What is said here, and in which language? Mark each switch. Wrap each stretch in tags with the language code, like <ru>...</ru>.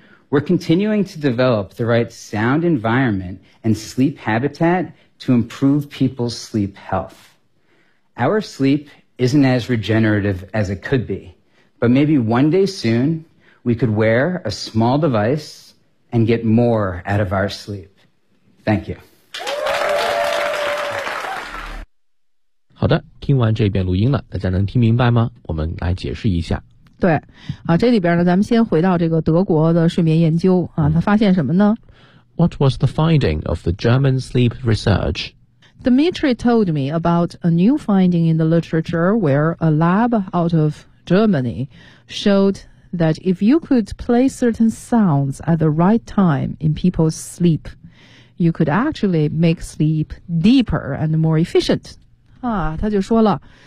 <en>We're continuing to develop the right sound environment and sleep habitat to improve people's sleep health. Our sleep isn't as regenerative as it could be, but maybe one day soon, we could wear a small device and get more out of our sleep. Thank you.</en> <zh>好的，听完这边录音了，大家能听明白吗？我们来解释一下。对，啊，这里边呢，咱们先回到这个德国的睡眠研究啊，他发现什么呢</zh> <en>？What was the finding of the German sleep research? Dmitry told me about a new finding in the literature where a lab out of Germany showed that if you could play certain sounds at the right time in people's sleep, you could actually make sleep deeper and more efficient.</en> <zh>啊，他就说了。</zh>